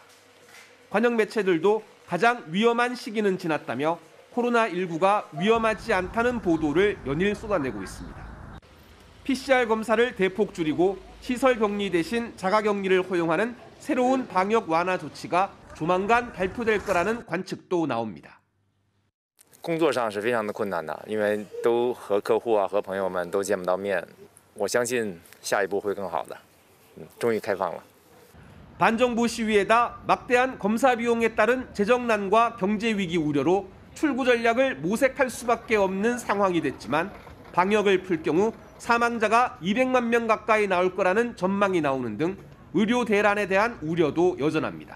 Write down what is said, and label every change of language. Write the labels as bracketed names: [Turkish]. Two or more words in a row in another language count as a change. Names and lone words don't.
[Korean] 관영 매체들도 가장 위험한 시기는 지났다며 코로나19가 위험하지 않다는 보도를 연일 쏟아내고 있습니다. PCR 검사를 대폭 줄이고 시설 격리 대신 자가 격리를 허용하는 새로운 방역 완화 조치가 조만간 발표될 거라는 관측도 나옵니다. [Chinese] 工作上是非常的困难的，因为都和客户和朋友们都见不到面。我相信下一步会更好的。终于开放了。 [Korean] 반정부 시위에다 막대한 검사 비용에 따른 재정난과 경제 위기 우려로 출구 전략을 모색할 수밖에 없는 상황이 됐지만 방역을 풀 경우 사망자가 200만 명 가까이 나올 거라는 전망이 나오는 등 의료 대란에 대한 우려도 여전합니다.